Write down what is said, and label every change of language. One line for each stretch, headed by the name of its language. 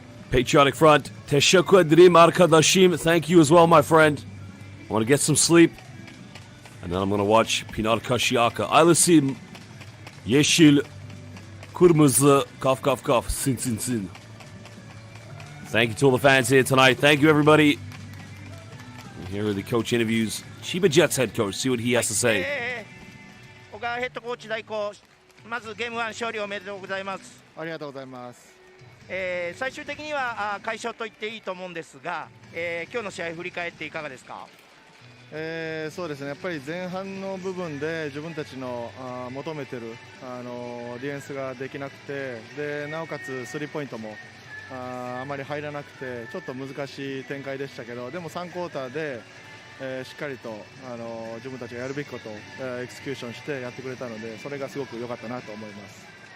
Turkish: Patriotic Front, Teşekkür ederim arkadaşım.
English: Thank you as well, my friend. I want to get some sleep. And then I'm going to watch Pinar Kaşiyaka. Ailesim yeşil, kırmızı, kaf kaf kaf, sin sin sin. Thank you to all the fans here tonight. Thank you, everybody. And here are the coach interviews. Chiba Jets head coach. See what he has to say.
Japanese: 小川ヘッドコーチ代行、まずゲーム1勝利おめでとうございます。ありがとうございます。最終的には快勝と言っていいと思うんですが、今日の試合振り返っていかがですか？そうですね、やっぱり前半の部分で自分たちの求めてるディフェンスができなくて、でなおかつスリーポイントもあまり入らなくてちょっと難しい展開でしたけど、でも3クォーターで、しっかりと自分たちがやるべきことをエクスキューションしてやってくれたので、それがすごく良かったなと思います。